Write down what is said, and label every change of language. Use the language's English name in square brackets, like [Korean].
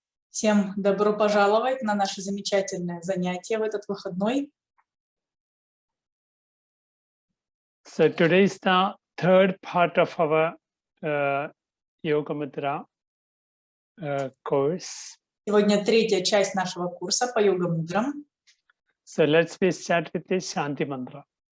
[Russian] Всем добро пожаловать на наше замечательное занятие в этот выходной. [English] So today is the third part of our Yoga Mudra course. [Russian] Сегодня третья часть нашего курса по йога-мудрам. [English] So let's start with the Шанти Мантра.